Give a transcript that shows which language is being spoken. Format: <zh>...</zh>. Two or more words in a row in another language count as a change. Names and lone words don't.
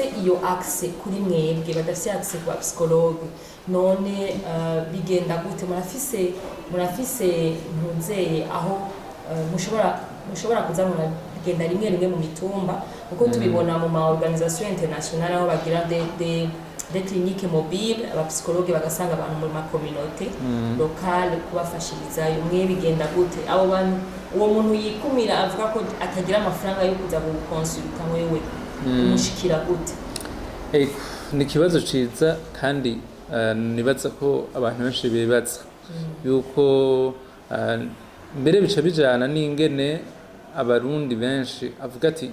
<rn>iyo access kuri mwebwe badafise access kwa psychologue none bigenda gute murafise ntunzeye aho mushobora kuza muragenda rimwe mu mitumba kuko tubibona mu ma</rn> <fr>organisation internationale</fr> <rn>aho bagira</rn> <fr>des cliniques mobiles</fr> <rn>abapsikologe bagasanga abantu mu ma</rn> <fr>communauté locale</fr> <rn>kubafashirizayo mwe bigenda gute abo bantu uwo muntu yikumira avuga ko atagira amafaranga yo kuza gukonsulta wewe umushikira gute ni ikibazo ciza kandi nibaza ko abantu benshi bibaza yuko mbere bica bijana n'ingene abarundi benshi avuga ati</rn>